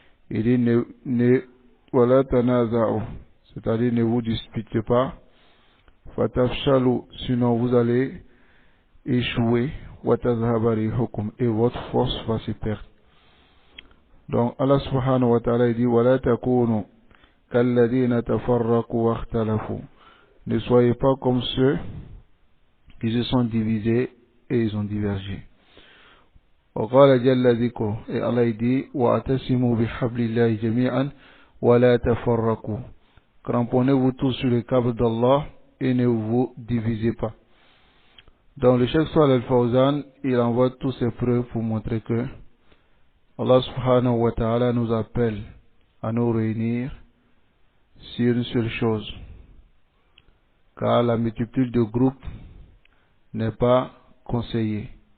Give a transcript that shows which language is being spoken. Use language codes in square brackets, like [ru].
[fr] Il dit [ar] وَلَا تَنَازَعُوا, [fr] c'est-à-dire ne vous disputez pas, [ar] فَتَفْشَلُوا, [fr] sinon vous allez échouer, [ar] وَتَذْهَبَ رِيحُكُمْ, [fr] et votre force va se perdre. [ar] Donc Allah subhanahu wa ta'ala dit وَلَا تَكُونُوا كَالَّذِينَ تَفَرَّقُوا وَاخْتَلَفُوا. [fr] Ne soyez pas comme ceux qui se sont divisés et ils ont divergé. [ar] وقال جل ذكره, [fr] et Allah dit [ar] وَاعْتَصِمُوا بِحَبْلِ اللَّهِ جَمِيعًا وَلَا تَفَرَّقُوا. [fr] Cramponnez-vous tous sur le câble d'Allah et ne vous divisez pas. Dans le Cheikh Salih Al-Fawzan, il envoie tous ces preuves pour montrer que Allah [ar] subhanahu wa ta'ala [fr] nous appelle à nous réunir sur une seule chose, car la multitude de groupes n'est pas conseillée.